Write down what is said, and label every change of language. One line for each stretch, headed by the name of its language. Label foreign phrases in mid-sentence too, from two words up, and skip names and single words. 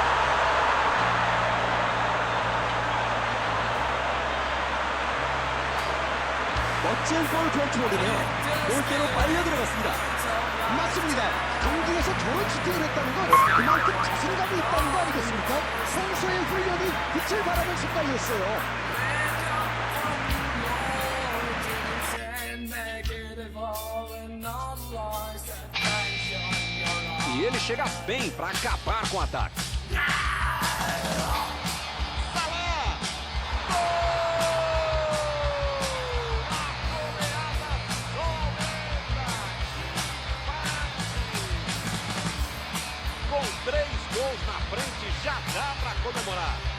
Korean: 멋진 골 컨트롤이네요. 골대로 빨려 들어갔습니다. 맞습니다. 경기에서 저런 슈팅을 했다는 건 그만큼 자신감이 있다는 거 아니겠습니까? 평소의 훈련이 빛을 발하는 순간이었어요.
Portuguese: E ele chega bem para acabar com o ataque. Com 3 gols na frente, já dá para comemorar.